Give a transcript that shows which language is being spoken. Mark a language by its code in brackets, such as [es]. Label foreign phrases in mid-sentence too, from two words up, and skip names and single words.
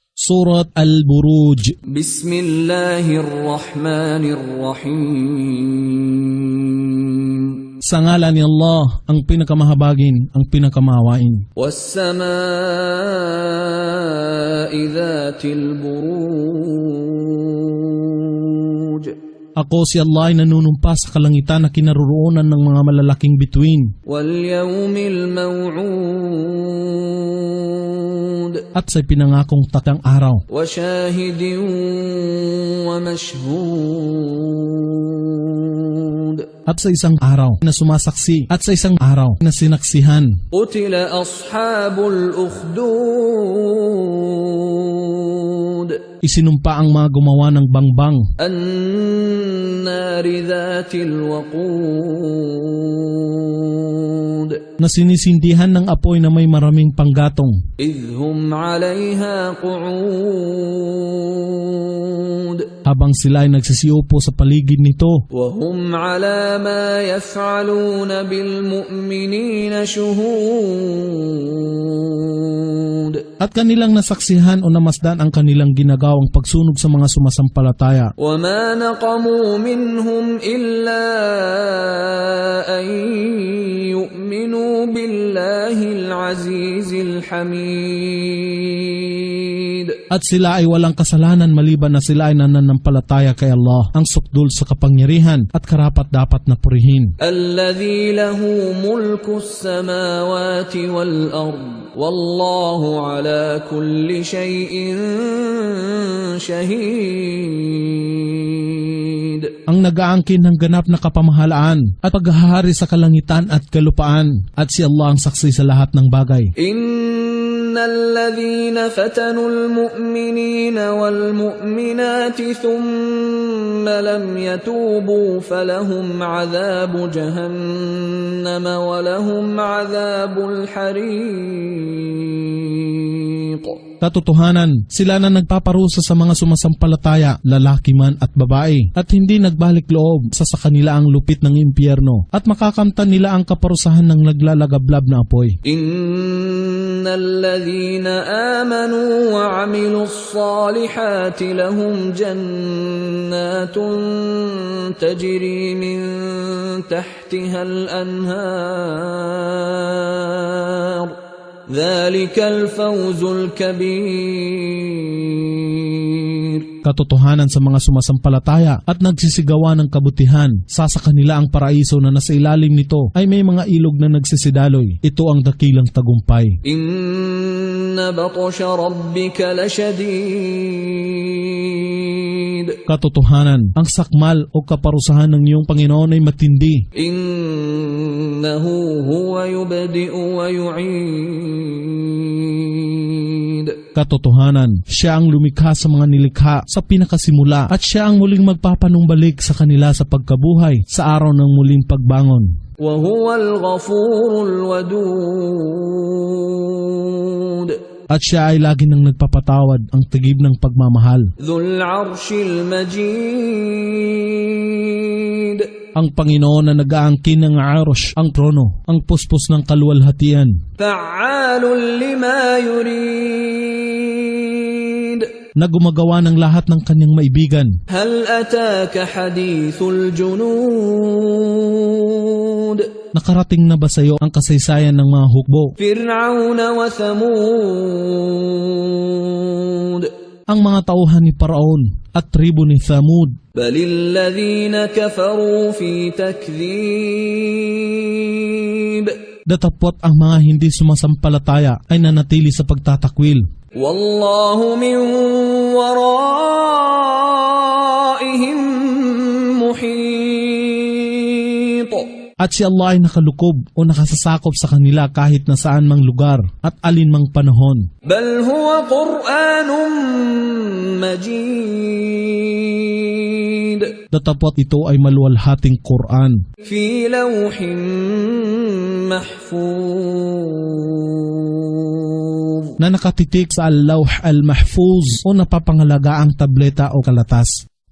[tl] Surat Al-Buruj. [ar] Bismillahirrahmanirrahim. [tl] Sa ngalan ni Allah, ang pinakamahabagin, ang pinakamahawain. [ar] والسماء ذات البروج. [tl] Ako si Allah ay nanunumpa sa kalangitan na kinaroroonan ng mga malalaking bituin. [ar] واليوم الموعود. [tl] At sa pinangakong takang araw. [ar] وشاهد ومشهود. [tl] At sa isang araw na sumasaksi, at sa isang araw na sinaksihan. [ar] قتل أصحاب الأخدود. [tl] Isinumpa ang mga gumawa ng bangbang. [ar] النار ذات الوقود. [tl] Na sinisindihan ng apoy na may maraming panggatong. [ar] إذ هم عليها قعود. [tl] Habang sila ay nagsisiupo sa paligid nito. [ar] وهم على ما يفعلون بالمؤمنين شهود. [tl] At kanilang nasaksihan o namasdan ang kanilang ginagawang pagsunog sa mga sumasampalataya. [ar] وما نقموا منهم إلا أن يؤمنوا بالله العزيز الحميد. [tl] At sila ay walang kasalanan maliban na sila ay nananampalataya kay Allah, ang sukdul sa kapangyarihan at karapat-dapat na purihin. [ar] الذي له ملك السماوات والأرض. والله على كل شيء شهيد. [tl] Ang nag-aangkin ng ganap na kapamahalaan at paghahari sa kalangitan at kalupaan, at si Allah ang saksi sa lahat ng bagay. [ar] إن الذين فتنوا المؤمنين والمؤمنات ثم لم يتوبوا فلهم عذاب جهنم ولهم عذاب الحريق. [tl] Katotohanan, sila na nagpaparusa sa mga sumasampalataya, lalaki man at babae, at hindi nagbalik loob sa kanila ang lupit ng impyerno, at makakamtan nila ang kaparusahan ng naglalagablab na apoy. [ar] إن الذين آمنوا وعملوا الصالحات لهم جنات تجري من تحتها الأنهار. ذلك الفوز الكبير. [tl] Katotohanan sa mga sumasampalataya at nagsisigawa ng kabutihan, sa kanila ang paraiso na nasa ilalim nito ay may mga ilog na nagsisidaloy. Ito ang dakilang tagumpay. [ar] إن بطش ربك لشديد. [tl] Katotohanan, ang sakmal o kaparusahan ng iyong Panginoon ay matindi. [ar] إنه هو يبدئ ويعيد. [tl] Katotohanan, siya ang lumikha sa mga nilikha sa pinakasimula, at siya ang muling magpapanumbalik sa kanila sa pagkabuhay sa araw ng muling pagbangon. [ar] وهو الغفور الودود. [tl] At siya ay lagi nang nagpapatawad, ang tigib ng pagmamahal. [ar] ذو العرش المجيد. [tl] Ang Panginoon na nag-aangkin ng Arush, ang trono, ang puspos ng kaluwalhatian. [ar] فعال لما يريد. [tl] Na gumagawa ng lahat ng kanyang maibigan. [ar] هل أتاك حديث الجنود. [tl] Nakarating na ba sa iyo ang kasaysayan ng mga hukbo? [ar] فرعون وثمود. [tl] Ang mga tauhan ni Paraon at tribo ni Thamud. [ar] بل الذين كفروا في تكذيب. [tl] Datapot ang mga hindi sumasampalataya ay nanatili sa pagtatakwil. [ar] والله من ورائهم محيط. [tl] At si Allah ay nakalukob o nakasasakop sa kanila kahit na saan mang lugar at alin mang panahon. [ar] بل هو قرآن مجيد. [tl] Datapot ito ay maluwalhating Quran. [ar] في لوح محفوظ. [tl] Na nakatitik sa [ar] اللوح المحفوظ [tl] o napapangalagaang tableta o kalatas.